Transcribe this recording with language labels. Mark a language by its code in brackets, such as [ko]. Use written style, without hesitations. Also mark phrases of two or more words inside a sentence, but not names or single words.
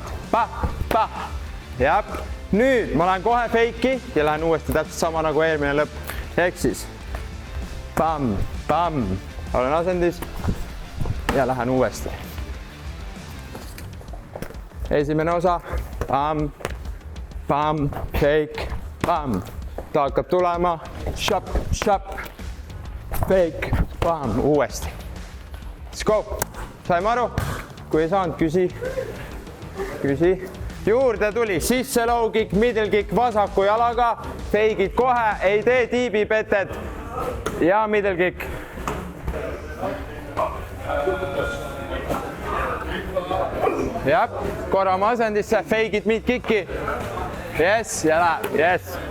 [et] Pah, pah. Jep. Nüüd ma lähen kohe fake'i ja lähen uuesti täpselt sama nagu eelmine lõpp. Ehk siis pam, pam. Olen asendis ja lähen uuesti. Esimene osa. Pam, pam, fake, pam. Ta hakkab tulema. Shop, shop. Fake, pam, uuesti. [en] Let's go. [et] Saime aru? Kui ei saanud, küsi. Küsi. Juurde tuli sisse [en] low kick, middle kick [et] vasaku jalaga. Fake'id kohe, ei tee tiibipetet. Ja [en] middle kick. [et] Jep, korra ma asendisse, fake'id [en] mid kicki. [et] Yes, ja läheb, yes.